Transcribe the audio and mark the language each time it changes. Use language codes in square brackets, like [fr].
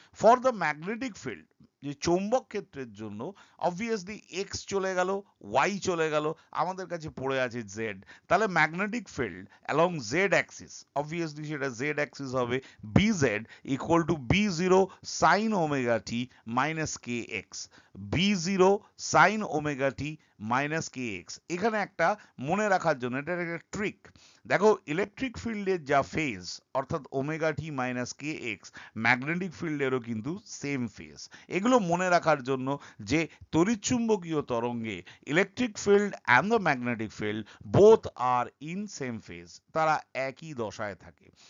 [en] for the magnetic field, [bn] যে চৌম্বক ক্ষেত্রের জন্য অবভিয়াসলি x চলে গেল, y চলে গেল, আমাদের কাছে পড়ে আছে z। [en] তাহলে magnetic field along z axis, obviously সেটা z axis হবে bz equal to b0 sin omega t minus kx। b0 sin omega t minus kx। [bn] এখানে একটা মনে রাখার জন্য, এটা একটা ট্রিক। দেখো ইলেকট্রিক ফিল্ডের যা ফেজ অর্থাৎ ওমেগা টি মাইনাস কে এক্স, ম্যাগনেটিক ফিল্ডেরও কিন্তু সেম ফেজ। এগুলো মনে রাখার জন্য যে তড়িৎচুম্বকীয় তরঙ্গে [en] electric field and the magnetic field both are in same phase, [bn] তারা একই দশায় থাকে।